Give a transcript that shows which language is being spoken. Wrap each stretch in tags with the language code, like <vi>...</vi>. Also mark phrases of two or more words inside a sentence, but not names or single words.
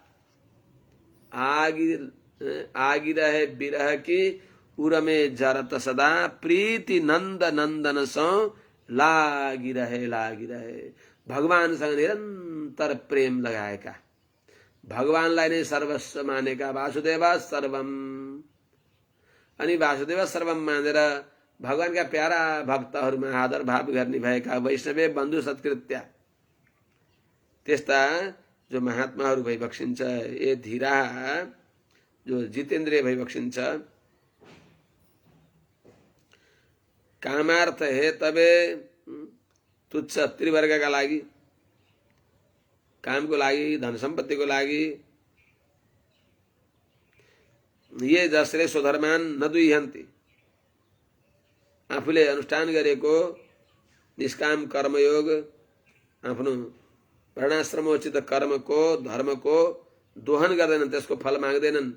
<hi>आगी रहे बिरह की उरमे जरत सदा प्रीति नंद नंदन सो लागी रहे</hi> <ne>भगवानसँग निरन्तर प्रेम लगाएका, भगवानलाई नै सर्वस्व मानेका</ne> <sa>वासुदेव सर्वम।</sa> <ne>अनि</ne> <sa>वासुदेव सर्वम</sa> <ne>मानेर भगवानका प्यारा भक्तहरूमा आदर भाव गर्ने भएका वैष्णव बन्धु सत्कृत्या त्यस्ता जो महात्माहरू भई बक्सिन्छ। ए धीरा जो जितेन्द्रिय भई बक्सिन्छ।</ne> <sa>कामार्थ हेतवे</sa> <ne>तुच्छ त्रिवर्गका लागि, कामको लागि धन सम्पत्तिको लागि। ये जसले</ne> <sa>स्वधर्मान नदुह्यन्ति</sa> <ne>आफूले अनुष्ठान गरेको निष्काम कर्मयोग आफ्नो वर्णाश्रमोचित कर्मको धर्मको दोहन गर्दैनन्, त्यसको फल माग्दैनन्।</ne>